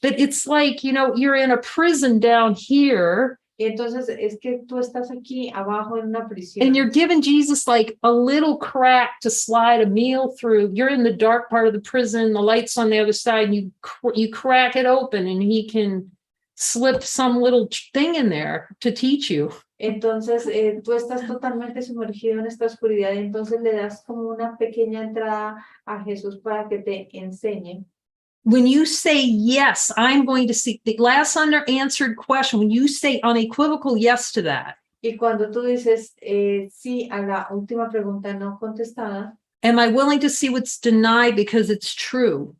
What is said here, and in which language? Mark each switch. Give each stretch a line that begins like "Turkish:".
English: But it's like, you're in a prison down here.
Spanish: Y entonces es que tú estás aquí abajo en una prisión.
English: And you're giving Jesus like a little crack to slide a meal through. You're in the dark part of the prison, the light's on the other side, and you crack it open and he can slip some little thing in there to teach you.
Spanish: Entonces tú estás totalmente sumergido en esta oscuridad y entonces le das como una pequeña entrada a Jesús para que te enseñe.
English: When you say, yes, I'm going to seek the last unanswered question, when you say unequivocal yes to that.
Spanish: Y cuando tú dices sí a la última pregunta no contestada.
English: Am I willing to see what's denied because it's true?